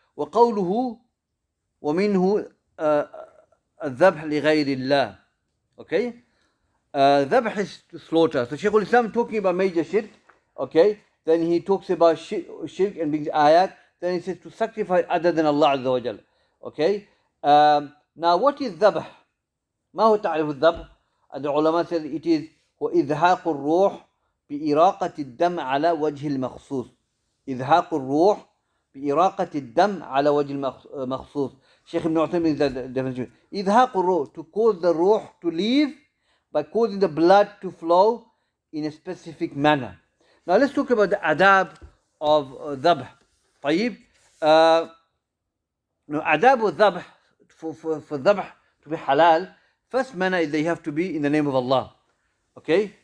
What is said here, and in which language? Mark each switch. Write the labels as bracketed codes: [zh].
[ar] وَقَوْلُهُ وَمِنْهُ الذَّبْحِ لِغَيْرِ اللَّهِ. Okay? [en] Dhabh is to slaughter. So Shaykhul-Islam talking about major shirk. Okay? Then he talks about shirk and brings ayat. Then he says to sacrifice other than Allah Azza wa Jal. Okay? Now what is dhabh? [ar] ما هو تعريف الذبح? [en] And the ulama says it is [ar] وإذهاق الروح بإراقة الدم على وجه المخصوص. إذهاق الروح بإراقة الدم على وجه المخصوص. [en] Shaykh Ibn Uthaymeen is the definition. [ar] إذهاق الروح, [en] to cause the ruh to leave by causing the blood to flow in a specific manner. Now let's talk about the adab of dhabh. [ar] طيب. [en] Now adab of dhabh, for dhabh to be halal, first manner is they have to be in the name of Allah. Okay?